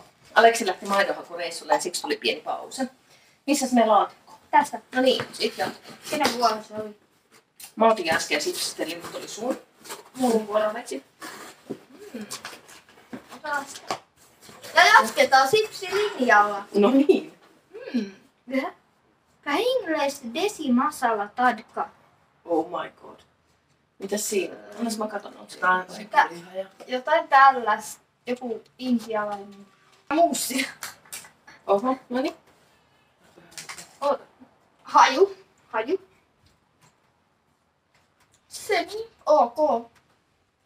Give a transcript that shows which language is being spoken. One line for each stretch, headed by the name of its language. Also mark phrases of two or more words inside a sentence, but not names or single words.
Finnish: Aleksi lähti maidonhakureissulle ja siksi tuli pieni pause. Missäs me laatikko? Tästä. No niin, sit jatkuu. Kenen vuoro se oli? Mä otin äsken sipsistä, eli nyt oli sun. Mun vuoro vetsi. Otetaan sitä. Ja jatketaan sipsilinjalla. No niin. English desi masala tadka.
English: Oh my god.
Finnish: Mitäs siinä? Annas mä katon, onko Tää on siinä. sikaliha ja Jotain tällaista. Joku intialainen. Muussi. Oho, no niin. Oota. Haju. Semi. Ok.